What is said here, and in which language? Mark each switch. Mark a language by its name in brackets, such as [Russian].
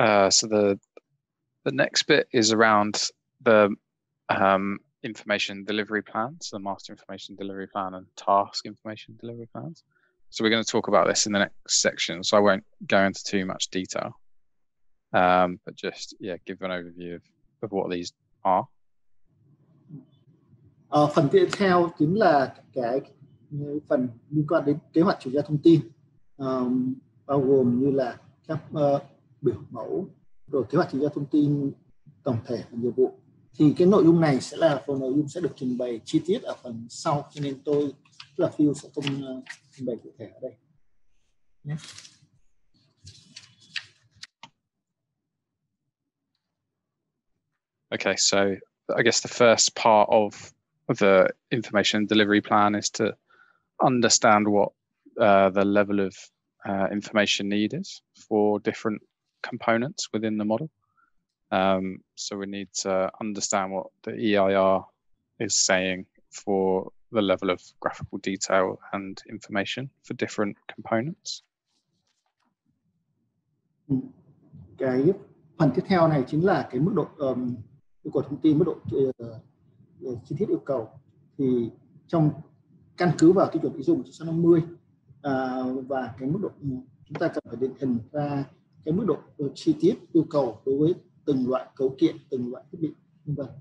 [English] So the next bit is around the information delivery plans, the master information delivery plan and task information delivery plans. So we're going to talk about this in the next section, so I won't go into too much detail, but just give an overview of what these are. [Vietnamese] Phần tiếp theo chính là cái phần liên quan đến kế hoạch chuyển giao thông tin, bao gồm như là các biểu mẫu, rồi kế hoạch chuyển giao thông tin tổng thể và nhiệm vụ. Thì cái nội dung này sẽ là phần nội dung sẽ được trình bày chi tiết ở phần sau, cho nên tôi là Phil sẽ không trình bày cụ thể ở đây. [English] Okay, so I guess the first part of the information delivery plan is to understand what the level of information need is for different components within the model. So we need to understand what the EIR is saying for the level of graphical detail and information for different components. [Vietnamese] Cái phần tiếp theo này chính là cái mức độ yêu cầu thông tin, mức độ chi tiết yêu cầu. Thì trong căn cứ vào tiêu chuẩn ISO 160 và cái mức độ chúng ta cần phải định hình ra cái mức độ chi tiết yêu cầu đối với từng loại cấu kiện, từng loại thiết bị, v.v.